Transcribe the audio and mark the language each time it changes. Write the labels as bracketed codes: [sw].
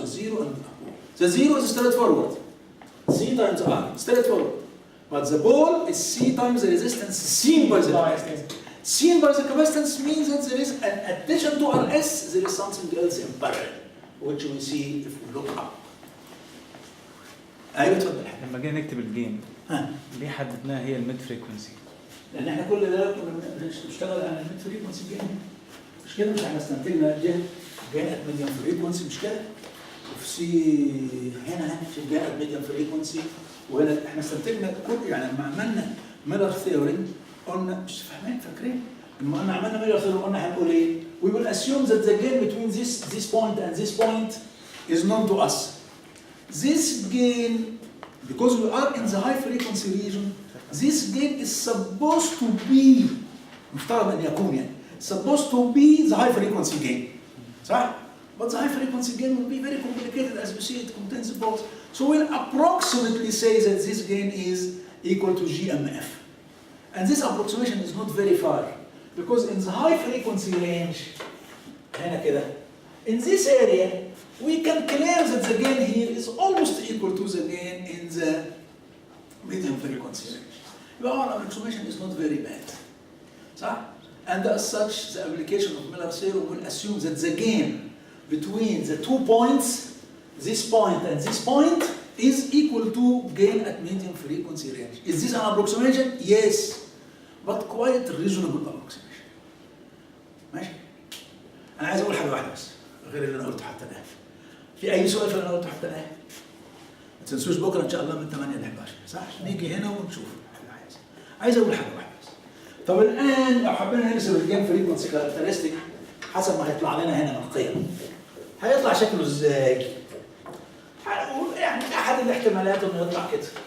[en] to zero and the zero is straightforward. C times R, straightforward. But the pole is C times the resistance seen by the capacitance. Seen by the capacitance means that there is an addition to RS, there is something else in parallel, which we see if we look up. [ar] ايوه اتفضل. لما جينا نكتب الجيم ها ليه حددناها هي الميد فريكونسي؟ لان احنا كل ده كنا بنشتغل على الميد فريكونسي جين، مش كده؟ مش احنا استنتجنا جين ات ميديوم فريكونسي، مش كده؟ وفي سي هنا في جين ات ميديوم فريكونسي، وهنا احنا استنتجنا كل يعني لما عملنا ميلر ثيوري قلنا مش فاهمين فاكرين؟ لما قلنا عملنا ميلر ثيوري قلنا هنقول ايه؟ [en] We will assume that the gain between this point and this point is known to us. This gain, because we are in the high frequency region, this gain is supposed to be [ar] مفترض ان يكون يعني [en] supposed to be the high frequency gain. صح؟ But the high frequency gain will be very complicated as you see it contains both. So we'll approximately say that this gain is equal to GMF. And this approximation is not very far because in the high frequency range, [ar] هنا كده, [en] in this area, we can claim that the gain here is almost equal to the gain in the medium frequency range. Well, our approximation is not very bad. [ar] صح? [en] And as such, the application of Miller theorem will assume that the gain between the 2 points, this point and this point, is equal to gain at medium frequency range. Is this an approximation? Yes, but quite reasonable approximation. [ar] ماشي؟ أنا عايز أقول حاجة واحدة بس غير اللي أنا قلته حتى الآن. في أي سؤال في اللي أنا قلته حتى الآن؟ ما تنسوش بكرة إن شاء الله من 8 ل 11 صح؟ نيجي هنا ونشوف اللي عايز أقول حاجة واحدة بس. طب الآن لو حبينا نرسم الجيم فريكونسي كاركترستيك حسب ما هيطلع لنا هنا من القيم، هيطلع شكله إزاي؟ هنقول يعني أحد الاحتمالات إنه يطلع كده.